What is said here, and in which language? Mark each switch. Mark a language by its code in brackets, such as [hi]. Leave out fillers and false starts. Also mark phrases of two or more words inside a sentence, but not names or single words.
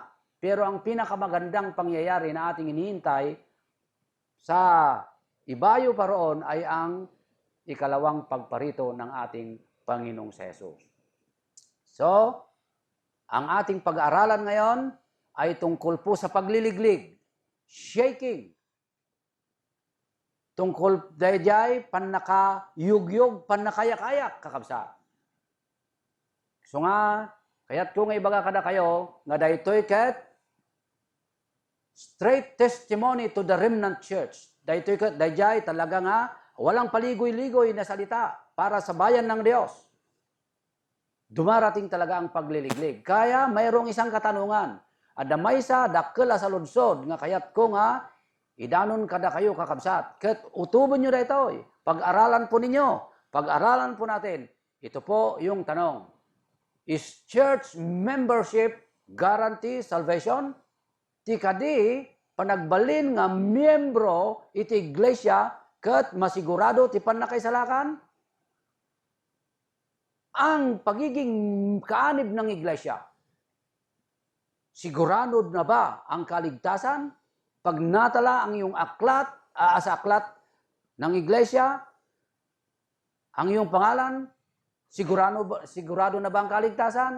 [tl] Pero ang pinakamagandang pangyayari na ating hinihintay sa ibayo pa roon ay ang ikalawang pagparito ng ating Panginoong Jesus. So, ang ating pag-aaralan ngayon ay tungkol po sa pagliliglig, shaking. [ilo] Tungkol dayjay panakayugyog, panakayak-ayak kakabsat. So nga, kaya't kung ibaga kada kayo, nga daytoy ket [en] straight testimony to the remnant church. [ilo] Daytoy ket dayjay talaga nga [tl] walang paligoy-ligoy na salita para sa bayan ng Diyos. Dumarating talaga ang pagliliglig. Kaya mayroong isang katanungan. [ilo] Adamay sa dakkel sa lunsod nga kayat ko nga idanon kada kayo kakabsat. Ket utubon nyo daytoy. [tl] Pag-aralan po ninyo. Pag-aralan po natin. Ito po yung tanong. [en] Is church membership guarantee salvation? [ilo] Ti kadi panagbalin nga miyembro iti iglesia ket masigurado ti panakaisalakan? [tl] Ang pagiging kaanib ng iglesia, sigurado na ba ang kaligtasan? Pag natala ang iyong aklat, sa aklat ng iglesia, ang iyong pangalan, sigurado na ba ang kaligtasan?